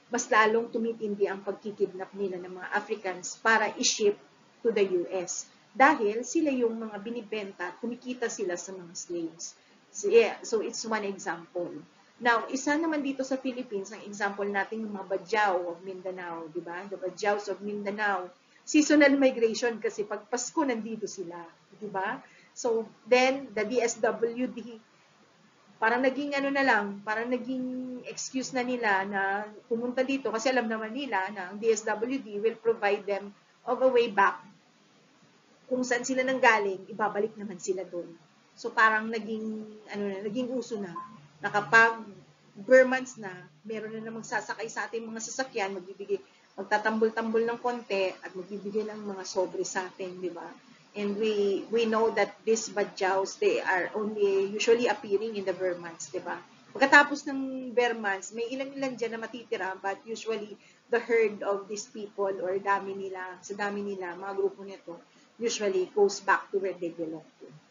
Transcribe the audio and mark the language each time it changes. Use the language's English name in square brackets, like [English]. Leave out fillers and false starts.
[Filipino] mas lalong tumitindi ang pagkikidnap nila ng mga Africans para i-ship [English] to the US. [Filipino] Dahil sila yung mga binibenta, kumikita sila sa mga slaves. [English] So, yeah, so it's one example. [Filipino] Now, isa naman dito sa Philippines, ang example natin yung mga Bajau of Mindanao, di ba? [English] The Bajaus of Mindanao. [Filipino] Seasonal migration kasi pag Pasko nandito sila, di ba? So, then, the DSWD, parang naging ano na lang, parang naging excuse na nila na pumunta dito kasi alam naman nila na ang DSWD [English] will provide them of a way back. [Filipino] Kung saan sila nanggaling, ibabalik naman sila doon. So parang naging uso na kapag months na, meron na namang sasakay sa ating mga sasakyan, magtatambol-tambol ng konti at magbibigay ng mga sobre sa atin, di ba? [English] And we know that these badjaus, they are only usually appearing in the bare months, [Filipino] di ba? Pagkatapos ng bare months, may ilan-ilan dyan na matitira, [English] but usually the herd of these people or [Filipino] sa dami nila, mga grupo nito, [English] usually goes back to where they belong to.